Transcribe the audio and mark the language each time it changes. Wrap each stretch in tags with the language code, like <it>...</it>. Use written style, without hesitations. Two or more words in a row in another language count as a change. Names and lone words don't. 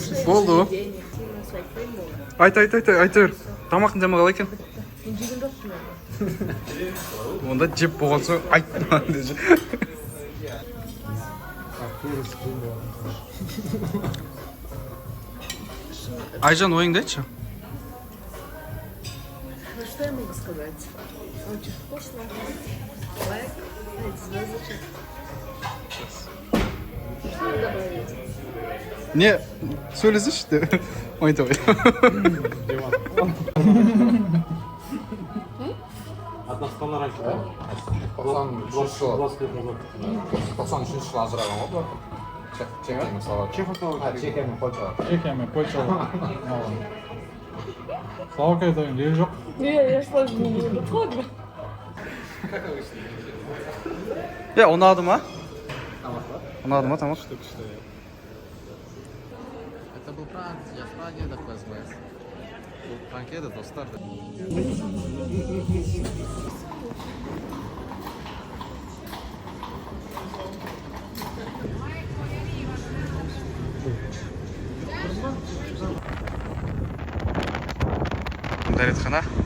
<kk>Болды. Айт, айта бер. Тамақтың жамы қалай екен? Мен жеген жоқпын. Онда жеп болған соң айтма деші. Айжан, ойыңды айтшы.</kk> <ru>Ну что я могу сказать? Очень вкусно. Лайк, 5 звездочек. Что добавить?</ru> <kk>Не, сөйлесінші де. Ойта ой.</kk> <ru>От нас кто раньше, да?</ru> <kk>93 жылы ажыраған ғой бұлар. Чехия мысалы. Чехия мен Польша. Чехия мен Польша. Словакияда ел жоқ.</kk> <ru>Не, я шла в нее. Ладно.</ru> <kk>Ұнады ма? Ұнады ма тамақ?</kk> <ru>Это был пранк, я в Праге такой СМС.</ru> <kk>Пранк еді достар. Дәретхана.</kk>